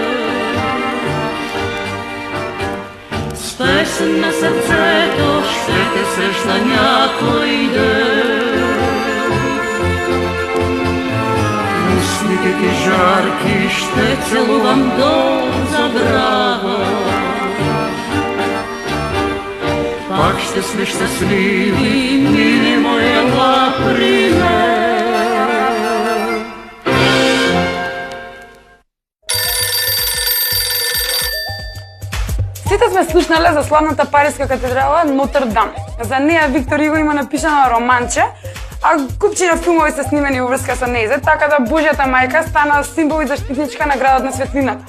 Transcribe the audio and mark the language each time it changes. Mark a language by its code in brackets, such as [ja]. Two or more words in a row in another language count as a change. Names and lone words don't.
[bg] С песен на сърцето ще те срещна някой ден. Сите ти жарки ще целувам до забрава. Пак ще сме щастливи, мили моя лаприне. [mk] Сите сме слушнале за славната париска катедрала Нотр Дам. За неја Виктор Иго има напишано романче, а купчина филмови се снимени во врска со нејзе, така да Божјата мајка стана символ и заштитничка на градот на светлината.